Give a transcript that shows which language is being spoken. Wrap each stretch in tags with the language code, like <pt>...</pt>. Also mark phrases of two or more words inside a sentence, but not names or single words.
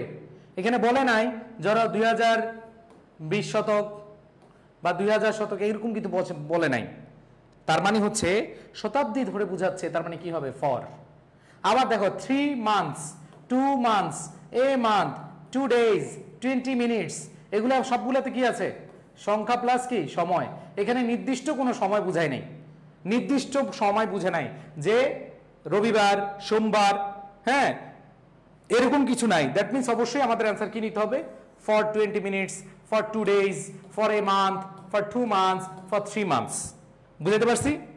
<bn>এখানে বলে নাই যারা 2020 শতক বা 2000 শতক এরকম কিন্তু বলে নাই, তার মানে হচ্ছে শতাব্দী ধরে বুঝাচ্ছে, তার মানে কি হবে?</bn> <en>ফর।</en> <bn>আবার দেখো</bn> <en>3 months, 2 months, a month, 2 days, 20 minutes,</en> <bn>এগুলো সবগুলোতে কি আছে? সংখ্যা প্লাস কি? সময়। এখানে নির্দিষ্ট কোনো সময় বুঝায় নাই, নির্দিষ্ট সময় বুঝে নাই যে রবিবার, সোমবার, হ্যাঁ, এরকম কিছু নাই।</bn> <en>that means</en> <bn>অবশ্যই আমাদের অ্যান্সার কি নিতে হবে?</bn> <en>ফর 20 minutes, ফর 2 days, ফর a month, ফর 2 months, ফর 3 months।</en> <bn>বুঝতে পারছি?</bn>